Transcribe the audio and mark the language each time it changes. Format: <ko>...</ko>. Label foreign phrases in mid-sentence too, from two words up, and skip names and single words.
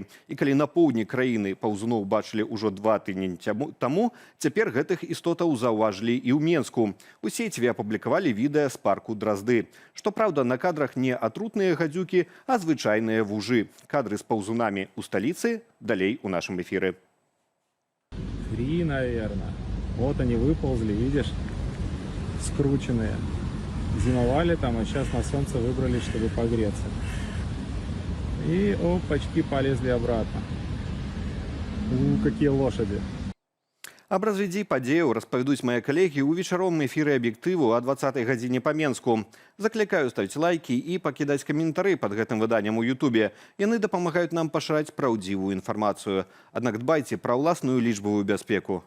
<be>І калі на поўдні краіны паўзуноў бачылі ўжо 2 тыдні таму, цяпер гэтых істотаў заўважылі і ў Менску. У сеціве апублікавалі відэа з парку Дразды. Штопраўда, на кадрах не атрутныя гадзюкі, а звычайныя вужы. Кадры з паўзунамі ў сталіцы далей у нашым эфіры.</be> <ru>3, наверное. Вот они выползли, видишь, скрученные. Зимовали там, а сейчас на солнце выбрались, чтобы погреться. И опачки, полезли обратно. Какие лошади.</ru> <be>Аб развідзі падзеяў распавядуць мае калегі ў вечаровым эфіры аб'ектыву о 20-й гадзіне па Менску. Заклікаю ставіць лайкі і пакідаць каментары пад гэтым выданнем у Ютубе. Яны дапамагаюць нам пашыраць праўдзівую інфармацыю. Аднак дбайце пра ўласную лічбавую бяспеку.</be>